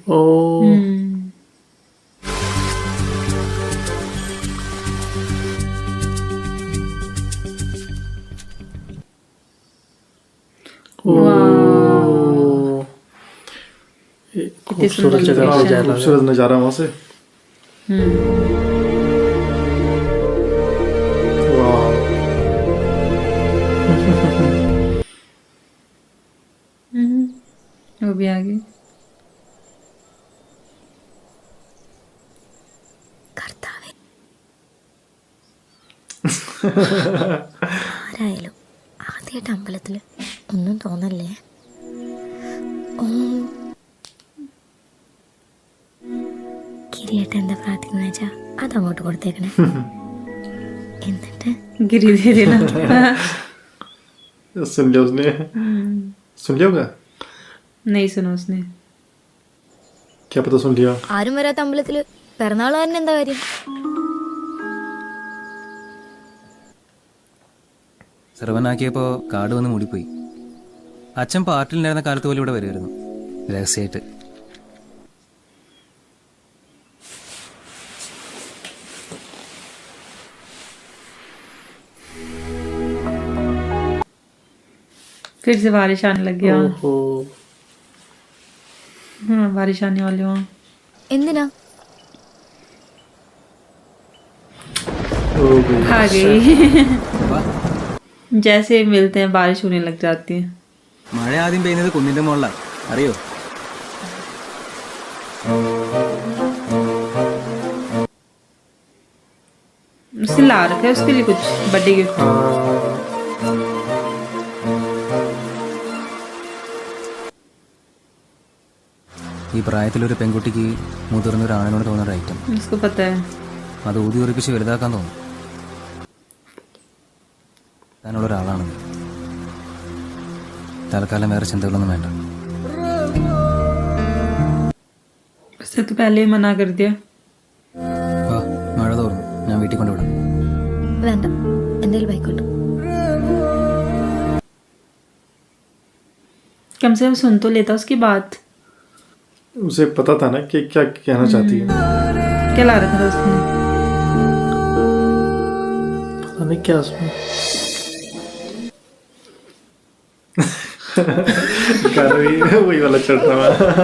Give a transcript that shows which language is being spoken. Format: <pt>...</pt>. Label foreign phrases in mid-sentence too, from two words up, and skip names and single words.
<hi>ओ खूबसूरत जगह पे जा रहा है। खूबसूरत नज़ारा वहाँ से। वाह वो भी आ गई।</hi> <ml>കർത്താവേ, ആരായാലും ആദ്യമായിട്ട് അമ്പലത്തില് ഒന്നും തോന്നല്ലേ. ഗിരിയേട്ട എന്താ പ്രാർത്ഥിക്കുന്ന വെച്ചാ അതങ്ങോട്ട് കൊടുത്തേക്കണേ. എന്നിട്ട്</ml> <hi>गिरी दे देना। सुन लिया उसने। सुन लिया होगा? नहीं सुना उसने। क्या पता सुन लिया।</hi> <ml>ആരും വരാത്ത അമ്പലത്തില് പിറന്നാളുകാരൻ എന്താ കാര്യം? സെർവനാക്കിയപ്പോൾ കാട് വന്ന് മൂടിപ്പോയി. അച്ഛൻ പാർട്ടിയിലുണ്ടായിരുന്ന കാലത്ത് പോലും ഇവിടെ വരുമായിരുന്നു, രഹസ്യമായിട്ട്.</ml> <hi>फिर से बारिश आने लग गया। ओहो हाँ बारिश आने वाली वहाँ।</hi> <ml>എന്തിനാ?</ml> <hi>हो गई। आ गई। जैसे मिलते हैं बारिश होने लग जाती है।</hi> <ml>മഴ ആദ്യം പെയ്യുന്നത് കുന്നിന്റെ മുകളിലാണ്, അറിയോ?</ml> <hi>उससे ला रखा है उसके लिए कुछ</hi> <en>birthday gift.</en> <ml>ഈ പ്രായത്തിലൊരു പെൺകുട്ടിക്ക് മുതിർന്നൊരു ആണിനോട് തോന്നുന്ന ഐറ്റം</ml> <hi>उसको पता है।</hi> <ml>അത് ഊതി ഉറപ്പിച്ച് വലുതാക്കാൻ തോന്നും. താനുള്ള ഒരാളാണെന്ന്. തൽക്കാലം വേറെ ചിന്തകളൊന്നും വേണ്ട.</ml> <hi>उससे तो पहले ही मना कर दिया।</hi> <ml>വാ, മഴ തോർന്നു, ഞാൻ വീട്ടിൽ കൊണ്ടുവിടാം. വേണ്ട, എൻ്റെ ബൈക്കുണ്ട്.</ml> <hi>कम से कम सुन तो लेता उसकी बात। उसे पता था ना कि क्या कहना चाहती है। क्या ला रखा था उसने? पता नहीं क्या उसमें। वही वाला चढ़ रहा है।</hi>